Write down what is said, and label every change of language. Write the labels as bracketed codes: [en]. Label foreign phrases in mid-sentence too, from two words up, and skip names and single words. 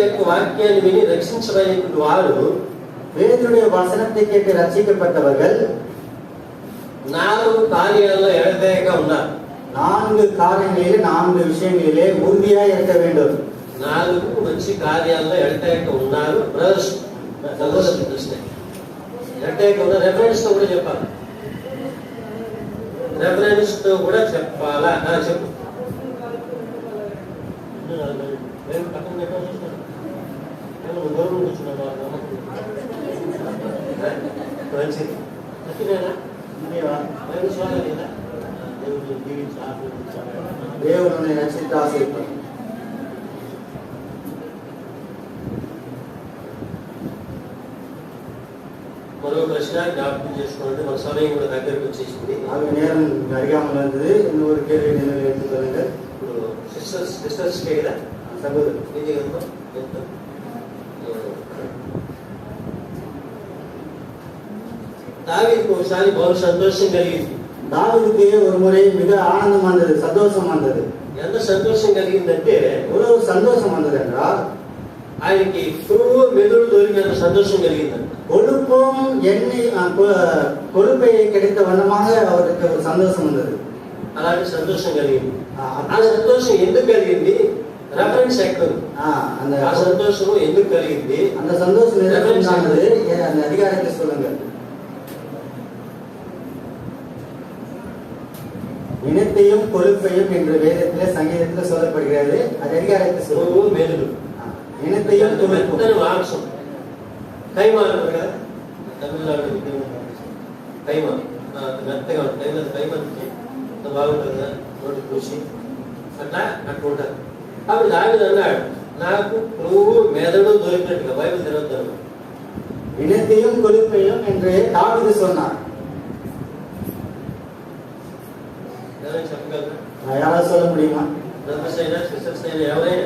[te] వాక్యాన్ని విని రక్షించబడినటువంటి వారు [ta] பேதுருடைய வசனத்தை கேட்டு ரட்சிக்கப்பட்டவர்கள் [te] 4 కార్యాల్లో ఎడతెగక ఉన్నారు. [ta] 4 காரியங்களிலே 4 விஷயங்களிலே உறுதியாய் இருக்க வேண்டும். [te] 4 మంచి కార్యాల్లో ఎడతెగక ఉన్నారు. బ్రదర్స్ ప్రశ్న ఎడతెగక ఉన్న రెఫరెన్స్ తో కూడా చెప్పాలి. రెఫరెన్స్ తో కూడా చెప్పాలా? చెప్పు. నేను పక్కన పెట్టాను. నేను దూరం కూర్చున్నాను. మంచిది. అట్టిదేనా? నేను చూడాలి కదా. దేవుడు దీవించాలి. దేవుని రక్షిత ఆశీర్వాదం. మరో ప్రశ్న జ్ఞాపకం చేసుకోండి. మన సమయం కూడా దగ్గరకు వచ్చేసింది. [ta] அது நேரம் அறியாமல் இருந்தது. இன்னொரு கேள்வி நினைவில் எடுத்துக் கொள்ளுங்கள். [te] ఇప్పుడు సిస్టర్స్ కదా సహోదరు ఇది కదా దావీదుకు ఒకసారి బహు సంతోషం కలిగింది. [ta] தாவீதுக்கு ஒரு முறை மிக ஆனந்தம் வந்தது, சந்தோஷம் வந்தது. [te] ఎంత సంతోషం కలిగిందంటే [ta] எவ்வளவு சந்தோஷம் வந்தது என்றால் [te] ఆయనకి కొవ్వు మెదుడు దొరికినంత సంతోషం కలిగిందంట. [ta] கொழுப்பும் எண்ணெய் கொழுப்பை கிடைத்த வண்ணமாக அவருக்கு ஒரு சந்தோஷம் வந்தது. [te] అలాంటి సంతోషం కలిగింది. ఆ సంతోషం ఎందుకు కలిగింది? రెఫరెన్స్ ఎక్కడ? [ta] அந்த [te] ఆ సంతోషం ఎందుకు కలిగింది? [ta] அந்த சந்தோஷம் எதற்கானது? அந்த அதிகாரத்தை சொல்லுங்கள். இனத்தையும் கொழுப்பையும் என்று வேதத்திலே சங்கீதத்தில் சொல்லப்படுகிறது. அது அதிகாரத்தை [te] కొవ్వు [ta] சொல்லுங்கள். [te] మెదుడు [ta] இனத்தையும் கொழுப்பும் [te] మెత్తని మాంసం కైమా అంటారు కదా తమిళనాడు కైమా మెత్తగా ఉంటుంది. కైమా అంత బాగుంటుంది కదా నోటి చూసి అట్లా ఉంటుంది. అప్పుడు దావీదు అన్నాడు నాకు నువ్వు మెదడు దొరికినట్టుగా బైబిల్ తిరగద్దు. [ta] இனத்தையும் கொழுப்பையும் என்று தாவீது சொன்னார். [te] ఎవరైనా చెప్పగలరా? [ta] யாராவது சொல்ல முடியுமா? [te] బ్రదర్స్ అయినా సిస్టర్స్ అయినా ఎవరైనా?